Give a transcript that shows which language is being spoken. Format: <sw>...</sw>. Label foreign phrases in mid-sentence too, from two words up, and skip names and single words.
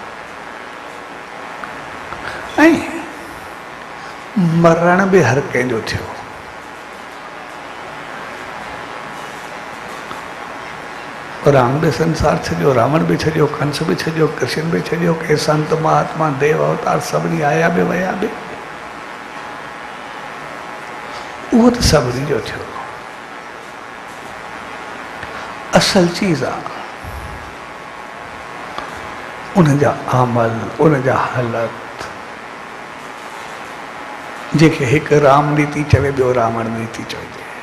<sd>ऐं मरण बि हर कंहिंजो थियो। राम बि संसार छॾियो, रावण बि छॾियो, कंस बि छॾियो, कृष्ण बि छॾियो, के संत महात्मा देव अवतार सभिनी आया बि विया बि। उहो त सभिनी जो थियो। असल चीज़ आहे उनजा अमल, उनजा हालत, जेके हिकु राम नीति चवे, ॿियो रावण नीति चइजे।</sd>